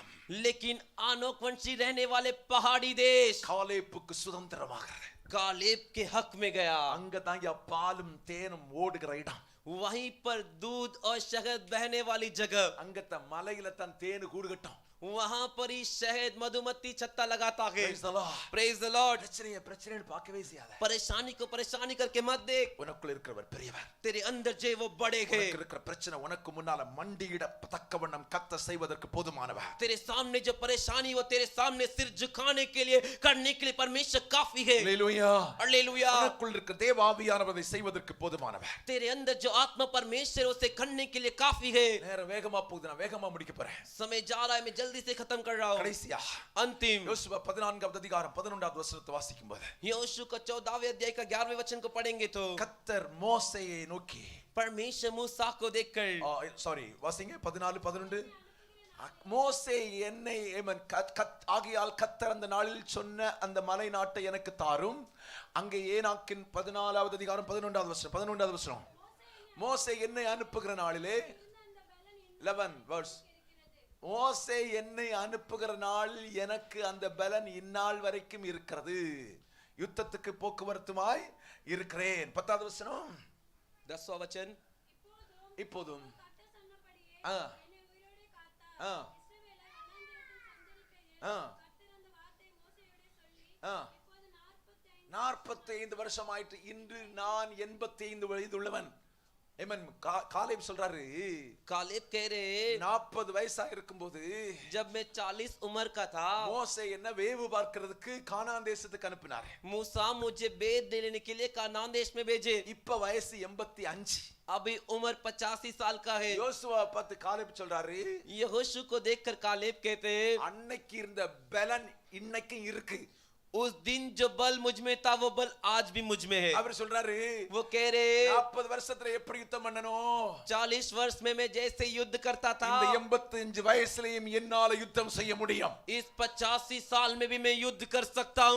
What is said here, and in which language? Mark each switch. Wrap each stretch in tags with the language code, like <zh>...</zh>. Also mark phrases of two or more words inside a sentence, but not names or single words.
<hi>लेकिन आनोक वंशी रहने वाले पहाड़ी देश</hi> <ta>காலேப்புக்கு சுதந்திரமாகிறது.</ta> <hi>कालेब के हक में गया।</hi> <ta>அங்க தாங்க பாலும் தேனும் ஓடுகிற இடம்.</ta> <hi>वहीं पर दूध और शहद बहने वाली जगह।</hi> <ta>அங்கத்த மலையில தான் தேனு கூடு கட்டும்.</ta> <hi>वहां पर ही शहद मधुमक्खी छत्ता लगाता है।</hi> <en>Praise the Lord. Praise the Lord.</en> <ta>பிரச்சனையை பார்க்கவே செய்யாத.</ta> <hi>परेशानी को परेशानी करके मत देख।</hi> <ta>உனக்குள்ள இருக்கிறவர் பெரியவர்.</ta> <hi>तेरे अंदर जो वो बड़े हैं।</hi> <ta>உனக்கு இருக்கிற பிரச்சனை உனக்கு முன்னால மண்டியிட தக்கவண்ணம் கத்த செய்வதற்கு போதுமானவர்.</ta> <hi>तेरे सामने जो परेशानी वो तेरे सामने सिर झुकाने के लिए करने के लिए परमेश्वर काफी है। हालेलुया. हालेलुया.</hi> <ta>உனக்குள்ள இருக்கிற தேவ ஆவியானவரை செய்வதற்கு போதுமானவர்.</ta> <hi>तेरे अंदर जो आत्मा परमेश्वर उसे करने के लिए काफी है।</hi> <ta>நேரம் வேகமா போகுது, நான் வேகமா முடிக்க போறேன்.</ta> <hi>समय जा रहा है, मैं जल्दी से खत्म कर रहा हूं।</hi> <ta>கடைசியா</ta> <hi>अंतिम</hi> <ta>யோசுவா 14வது அதிகாரம் 11வது வசனத்தை வாசிக்கும்போது</ta> <hi>यहोशू का 14वें अध्याय का 11वें वचन को पढ़ेंगे तो</hi> <ta>கர்த்தர் மோசேயை நோக்கி,</ta> <hi>परमेश्वर मूसा को देखकर,</hi> <ta>சாரி வாசிங்க 14 11, மோசே என்னை ஆகையால் கர்த்தர் அந்த நாளில் சொன்ன அந்த மலை நாட்டை எனக்கு தாரும். அங்கே ஏனாக்கின் 14வது அதிகாரம் 11வது வசனம். மோசே என்னை அனுப்புகிற நாளிலே 11 verse. மோசே என்னை அனுப்புகிற நாளில் எனக்கு அந்த பலன் இந்நாள் வரைக்கும் இருக்கிறது, யுத்தத்துக்கு போக்குவரத்துமாய் இருக்கிறேன். 10வது வசனம்.</ta> <hi>10वां वचन,</hi> <ta>இப்போதும் 45 வருஷம் ஆயிட்டு. இன்று நான் 85 வயது உள்ளவன். காலேப் சொல்றாரு,</ta> <hi>कालेब कह रहे</hi> <ta>40 வயசா இருக்கும்போது</ta> <hi>जब मैं 40 उम्र का था</hi> <ta>மோசே என்ன வேவு பார்க்கிறதுக்கு கானான் தேசத்துக்கு அனுப்பினார்.</ta> <hi>मूसा मुझे बेद लेने के लिए कानान देश में भेजे।</hi> <ta>இப்ப வயசு 85.</ta> <hi>अभी उम्र 85 साल का है।</hi> <ta>யோசுவா பார்த்து காலேப் சொல்றாரு,</ta> <hi>यहोशू को देखकर कालेब कहते</hi> <ta>அன்னைக்கு இருந்த பலன் இன்னைக்கு இருக்கு.</ta> <hi>उस दिन जो बल मुझ में था वो बल आज भी मुझ में है।</hi> <ta>அவர் சொல்றாரு,</ta> <hi>वो कह रहे</hi> <ta>40 வருஷத்துல எப்படி யுத்தம் பண்ணணும்,</ta> <hi>40 वर्ष में मैं जैसे युद्ध करता था</hi> <ta>இந்த 85 வயசுலயும் என்னால யுத்தம் செய்ய முடியும்.</ta> <hi>इस 85 साल में भी मैं युद्ध कर सकता हूँ।</hi>